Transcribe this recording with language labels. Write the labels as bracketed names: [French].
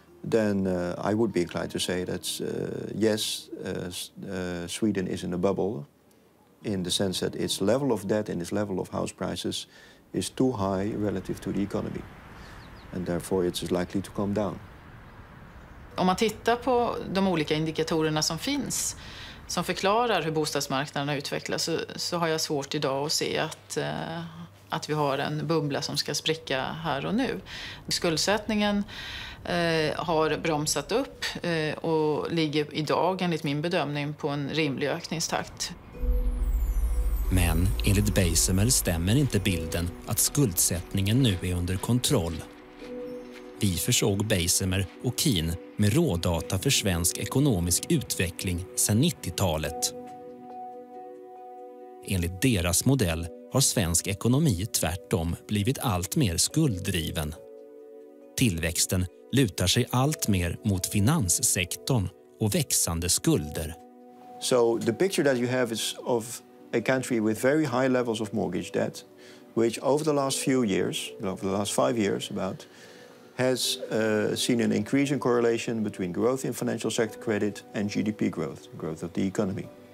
[English] then I would be inclined to say that yes, Sweden is in a bubble in the sense that its level of debt and its level of house prices is too high relative to the economy. And therefore it's likely to come down. [Swedish] Om man tittar på de olika indikatorerna som finns som förklarar hur bostadsmarknaden utvecklas så har jag svårt idag att se att vi har en bubbla som ska spricka här och nu. Skuldsättningen har bromsat upp och ligger idag enligt min bedömning på en rimlig ökningstakt. Men enligt Beisemer stämmer inte bilden att skuldsättningen nu är under kontroll. Vi försåg Beisemer och Keen med rådata för svensk ekonomisk utveckling sedan 90-talet. Enligt deras modell har svensk ekonomi tvärtom blivit allt mer skulddriven. Tillväxten lutar sig allt mer mot finanssektorn och växande skulder. [English] So the picture that you have is of a country with very high levels of mortgage debt, which over the last few years, over the last 5 years about, has seen an increasing correlation between growth in financial sector credit and GDP growth of the economy.